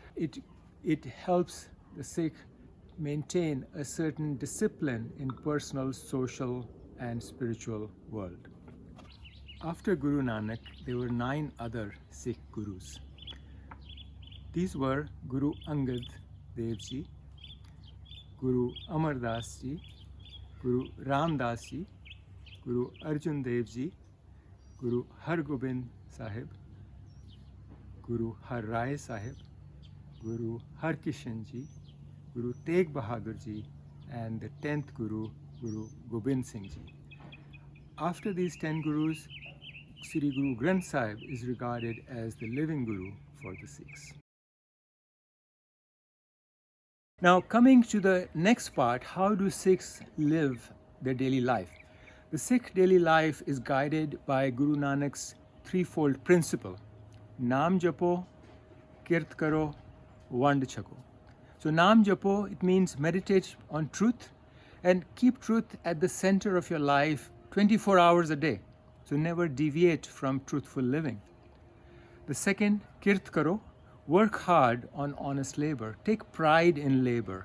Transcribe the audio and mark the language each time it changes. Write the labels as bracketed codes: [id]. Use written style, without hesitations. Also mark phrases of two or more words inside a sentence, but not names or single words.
[en] It helps the Sikh maintain a certain discipline in personal, social, and spiritual world. After Guru Nanak, there were 9 other Sikh Gurus. These were Guru Angad Dev Ji, Guru Amar Das Ji, Guru Ram Das Ji, Guru Arjan Dev Ji, Guru Har Gobind Sahib, Guru Har Rai Sahib, Guru Har Kishan Ji, Guru Tegh Bahadur Ji, and the 10th Guru, Guru Gobind Singh Ji. After these 10 Gurus, Sri Guru Granth Sahib is regarded as the living Guru for the Sikhs. Now, coming to the next part, how do Sikhs live their daily life? The Sikh daily life is guided by Guru Nanak's threefold principle: [pa] ਨਾਮ ਜਪੋ, ਕਿਰਤ ਕਰੋ, ਵੰਡ ਛਕੋ. [en] So [pa] ਨਾਮ ਜਪੋ, [en] it means meditate on truth and keep truth at the center of your life 24 hours a day. So never deviate from truthful living. The second, [pa] ਕਿਰਤ ਕਰੋ, [en] work hard on honest labor. Take pride in labor.